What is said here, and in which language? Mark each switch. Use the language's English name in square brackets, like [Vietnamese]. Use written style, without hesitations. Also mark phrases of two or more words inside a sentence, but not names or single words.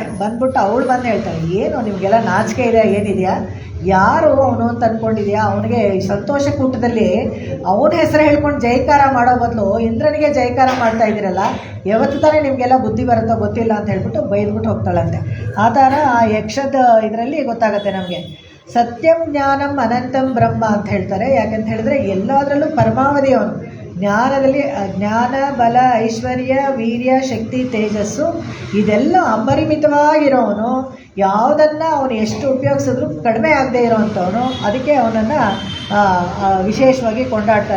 [Kannada] ಬಂದ್ಬಿಟ್ಟು ಅವಳು ಬಂದು ಹೇಳ್ತಾಳೆ, ಏನು ನಿಮಗೆಲ್ಲ ನಾಚಿಕೆ ಇದೆ, ಏನಿದೆಯಾ, ಯಾರು ಅವನು ಅಂತ ಅಂದ್ಕೊಂಡಿದ್ಯಾ, ಅವನಿಗೆ ಸಂತೋಷ ಕೂಟದಲ್ಲಿ ಅವನ ಹೆಸರು ಹೇಳ್ಕೊಂಡು ಜೈಕಾರ ಮಾಡೋ ಬದಲು ಇಂದ್ರನಿಗೆ ಜೈಕಾರ ಮಾಡ್ತಾ ಇದ್ದೀರಲ್ಲ, ಯಾವತ್ತು ತಾನೇ ನಿಮಗೆಲ್ಲ ಬುದ್ಧಿ ಬರುತ್ತೋ ಗೊತ್ತಿಲ್ಲ ಅಂತ ಹೇಳ್ಬಿಟ್ಟು ಬೈದ್ಬಿಟ್ಟು ಹೋಗ್ತಾಳಂತೆ. ಆ ಥರ ಆ ಯಕ್ಷದ ಇದರಲ್ಲಿ ಗೊತ್ತಾಗುತ್ತೆ ನಮಗೆ. [Sanskrit] ಸತ್ಯಂ ಜ್ಞಾನಂ ಅನಂತಂ ಬ್ರಹ್ಮ [Kannada] ಅಂತ ಹೇಳ್ತಾರೆ. ಯಾಕಂತ ಹೇಳಿದ್ರೆ ಎಲ್ಲದರಲ್ಲೂ ಪರಮಾವಧಿ ಅವನು. ಜ್ಞಾನದಲ್ಲಿ ಜ್ಞಾನ, ಬಲ, ಐಶ್ವರ್ಯ, ವೀರ್ಯ, ಶಕ್ತಿ, ತೇಜಸ್ಸು ಇದೆಲ್ಲ ಅಪರಿಮಿತವಾಗಿರೋವನು. ಯಾವುದನ್ನು ಅವನು ಎಷ್ಟು ಉಪಯೋಗಿಸಿದ್ರು ಕಡಿಮೆ ಆಗದೆ ಇರೋವಂಥವನು. ಅದಕ್ಕೆ ಅವನನ್ನು ವಿಶೇಷವಾಗಿ ಕೊಂಡಾಡ್ತಾರೆ.